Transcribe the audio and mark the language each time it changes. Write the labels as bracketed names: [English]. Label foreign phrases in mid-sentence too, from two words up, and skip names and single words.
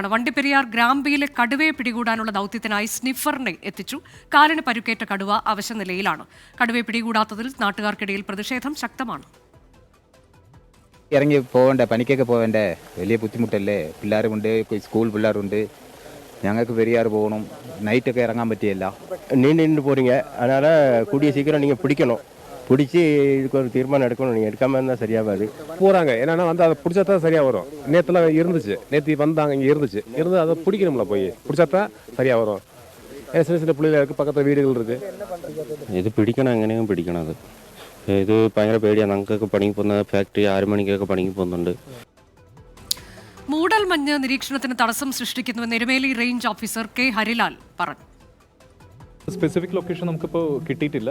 [Malayalam] വണ്ടിപ്പെരിയാർ ഗ്രാമ്പിയിലെ കടുവയെ പിടികൂടാനുള്ള ദൗത്യത്തിനായി സ്നിഫറിനെ എത്തിച്ചു. കാലിന് പരുക്കേറ്റ കടുവ അവശനിലയിലാണ്. കടുവയെ പിടികൂടാത്തതിൽ നാട്ടുകാർക്കിടയിൽ പ്രതിഷേധം ശക്തമാണ്. ഇറങ്ങി പോകണ്ടേ, പണിക്കൊക്കെ പോകണ്ടേ, വലിയ ബുദ്ധിമുട്ടല്ലേ. പിള്ളേരുമുണ്ട്, സ്കൂൾ പിള്ളേരുണ്ട്. ഞങ്ങൾക്ക് പെരിയാർ പോകണം. നൈറ്റൊക്കെ ഇറങ്ങാൻ പറ്റിയല്ല. [Tamil] நீண்டு போகிறீங்க, அதனால் கூடிய சீக்கிரம் நீங்கள் பிடிக்கணும். பிடிச்சி இதுக்கு ஒரு தீர்மானம் எடுக்கணும். நீங்கள் எடுக்காமல் இருந்தால் சரியாகாது. போகிறாங்க என்னன்னா அதை பிடிச்சா தான் சரியாக வரும். நேற்றுலாம் இருந்துச்சு, நேற்று வந்தாங்க, இங்கே இருந்து அதை பிடிக்கணும்ல, போய் பிடிச்சா தான் சரியாக வரும். சின்ன சின்ன பிள்ளைகள் இருக்குது, பக்கத்தில் வீடுகள் இருக்குது. [Malayalam] ഇത് പിടിക്കണം, എങ്ങനെയും പിടിക്കണം. ഇത് ഭയങ്കര പേടിയാണ്. ഞങ്ങൾക്കൊക്കെ പണിക്ക് പോകുന്ന ഫാക്ടറി 6 മണിക്കൊക്കെ പണിക്ക് പോകുന്നുണ്ട്. മൂടൽമഞ്ഞ് നിരീക്ഷണത്തിന് തടസ്സം സൃഷ്ടിക്കുന്നുവെന്ന് എരുമേലി റേഞ്ച് ഓഫീസർ കെ ഹരിലാൽ പറഞ്ഞു. [English] specific location [Malayalam] നമുക്കിപ്പോൾ കിട്ടിയിട്ടില്ല.